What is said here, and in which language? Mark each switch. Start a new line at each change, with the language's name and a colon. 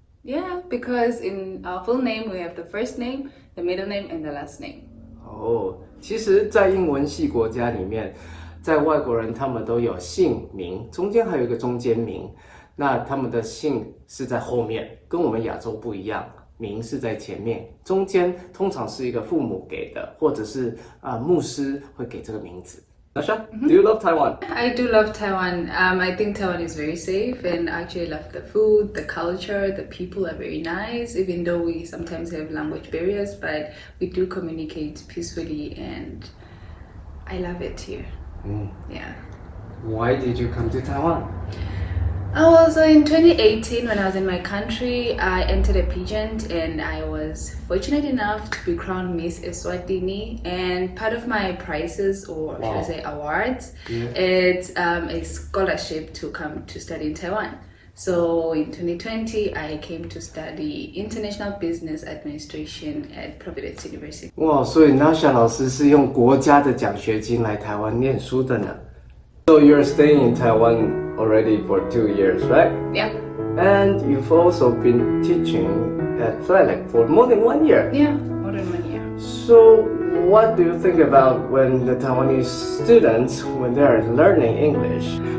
English: Yeah, because in our full name we have the first name, the middle name, and the last name.
Chinese: 哦，其实，在英文系国家里面，在外国人他们都有姓名，中间还有一个中间名。那他们的姓是在后面，跟我们亚洲不一样，名是在前面，中间通常是一个父母给的，或者是牧师会给这个名字。
English: Nasha, do you love Taiwan? I do love Taiwan. I think Taiwan is very safe, and I actually love the food, the culture, the people are very nice, even though we sometimes have language barriers, but we do communicate peacefully, and I love it here. Yeah. Why did you come to Taiwan? So in 2018, when I was in my country, I entered a pageant and I was fortunate enough to be crowned Miss Eswatini. And part of my prizes, or should I say awards, it's a scholarship to come to study in Taiwan. So in 2020, I came to study International Business Administration at Providence University.
Chinese: 哇，所以 Nasha 老师是用国家的奖学金来台湾念书的呢。
English: So you're staying in Taiwan already for 2 years, right? Yeah. And you've also been teaching at FLELEC for more than 1 year. Yeah, more than 1 year. So what do you think about when the Taiwanese students, when they're learning English?